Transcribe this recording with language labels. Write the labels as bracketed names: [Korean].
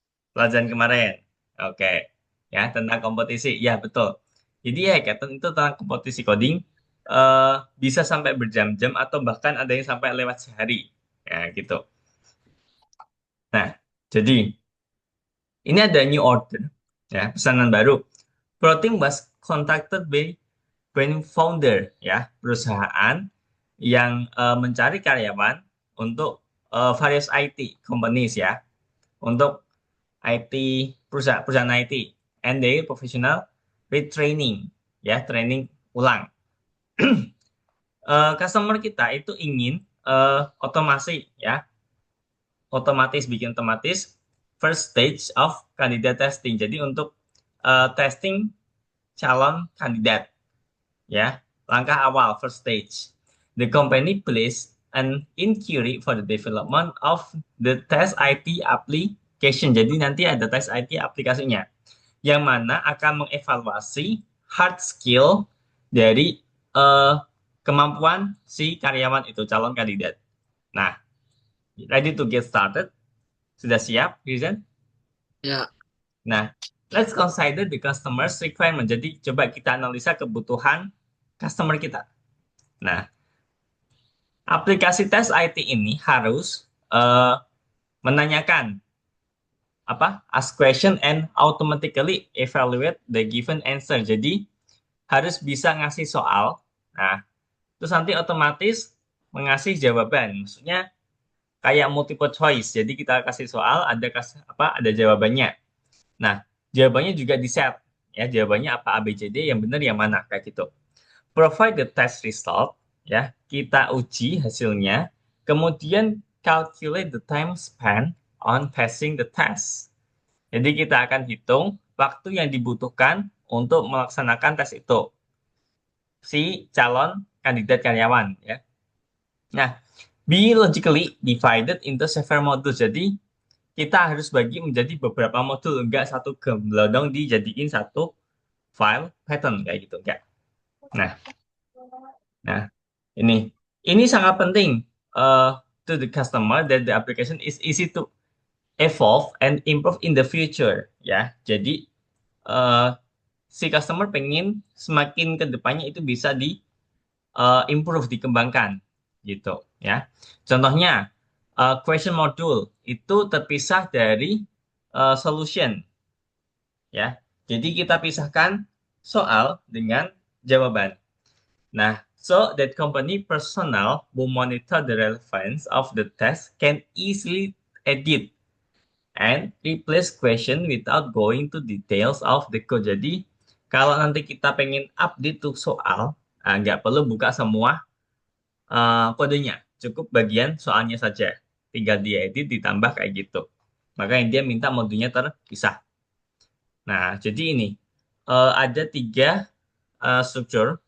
[Indonesian] Pelajaran kemarin. Oke. Ya, tentang kompetisi. Ya, betul. Jadi ya, hackathon itu tentang kompetisi coding. Bisa sampai berjam-jam atau bahkan ada yang sampai lewat sehari. Ya, gitu. Nah, jadi ini ada [English] new order. [Indonesian] Ya, pesanan baru. [English] Protein was contacted by brand founder. [Indonesian] Ya, perusahaan yang mencari karyawan untuk [English] various IT companies [Indonesian] ya. Untuk IT perusahaan IT [English] and their professional retraining [Indonesian] ya training ulang. Customer kita itu ingin otomasi ya otomatis bikin otomatis [English] first stage of candidate testing. [Indonesian] Jadi untuk testing calon kandidat ya langkah awal [English] first stage. The company placed an inquiry for the development of the test IT application. [Indonesian] Jadi nanti ada tes IT aplikasinya yang mana akan mengevaluasi hard skill dari eh, kemampuan si karyawan itu, calon kandidat. [English] Nah, ready to get started? [Indonesian] Sudah siap, Rizan? Ya, [English] Nah, let's consider the customer's requirement. [Indonesian] Jadi, coba kita analisa kebutuhan customer kita. Nah, aplikasi tes IT ini harus menanyakan [English] ask question and automatically evaluate the given answer. [Indonesian] Jadi, harus bisa ngasih soal. Nah, terus nanti otomatis mengasih jawaban. Maksudnya kayak multiple choice. Jadi kita kasih soal, ada jawabannya. Nah, jawabannya juga di set. Ya, jawabannya apa A, B, C, D, yang benar yang mana kayak gitu. [English] Provide the test result, ya. [Indonesian] Kita uji hasilnya. Kemudian [English] calculate the time spent on passing the test. [Indonesian] Jadi kita akan hitung waktu yang dibutuhkan untuk melaksanakan tes itu si calon kandidat karyawan ya. [English] Nah, be logically divided into several modules. [Indonesian] Jadi kita harus bagi menjadi beberapa modul, enggak satu gemblodong dijadiin satu file pattern kayak gitu enggak. Nah, nah ini sangat penting [English] to the customer that the application is easy to evolve and improve in the future ya. [Indonesian] Jadi eh, si customer pengen semakin ke depannya itu bisa di improve, dikembangkan gitu ya. Contohnya question module itu terpisah dari solution ya. Jadi kita pisahkan soal dengan jawaban. [English] Nah, so that company personnel who monitor the relevance of the test can easily edit and replace question without going to details of the code. [Indonesian] Jadi kalau nanti kita pengen update tuh soal, nggak perlu buka semua kodenya, cukup bagian soalnya saja. Tinggal diedit ditambah kayak gitu. Makanya dia minta modulnya terpisah. Nah, jadi ini ada tiga struktur.